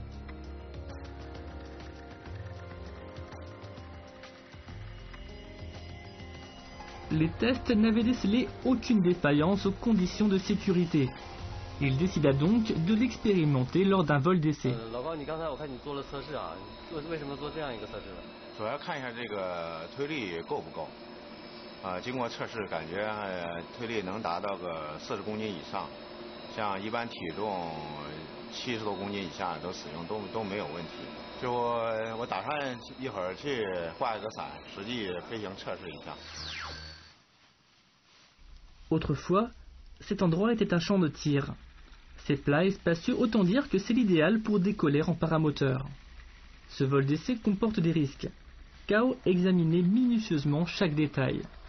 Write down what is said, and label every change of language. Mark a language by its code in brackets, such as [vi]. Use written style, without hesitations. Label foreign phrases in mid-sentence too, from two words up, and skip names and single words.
[fr] Les tests n'avaient décelé aucune défaillance aux conditions de sécurité. Il décida donc de l'expérimenter lors d'un vol d'essai. [zh] 主要看一下这个推力够不够。经过测试，感觉推力能达到个40公斤以上，像一般体重70多公斤以下都使用都没有问题。就我打算一会儿去挂一个伞，实际飞行测试一下。 [fr] Autrefois, cet endroit était un champ de tir. C'est plat et spacieux, autant dire que c'est l'idéal pour décoller en paramoteur. Ce vol d'essai comporte des risques. Cao examinait minutieusement chaque détail.